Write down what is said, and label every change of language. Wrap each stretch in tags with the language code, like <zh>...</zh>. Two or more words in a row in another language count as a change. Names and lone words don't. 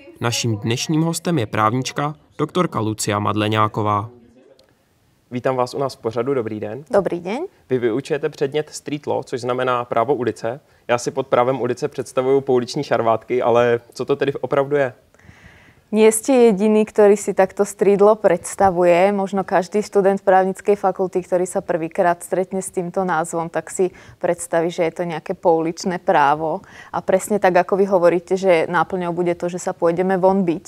<cs>Naším dnešním hostem je právnička, doktorka Lucia Madleňáková. Vítám vás u nás v pořadu, dobrý den. Dobrý den. Vy vyučujete předmět</cs> <en>street law,</en> <cs>což znamená právo ulice. Já si pod právem ulice představuju pouliční šarvátky, ale co to tedy opravdu je?</cs> <sk>Nie ste jediný, ktorý si takto</sk> <en>street law</en> <sk>predstavuje. Možno každý študent právnickej fakulty, ktorý sa prvýkrát stretne s týmto názvom, tak si predstaví, že je to nejaké pouličné právo. A presne tak, ako vy hovoríte, že náplňou bude to, že sa pôjdeme von biť.</sk>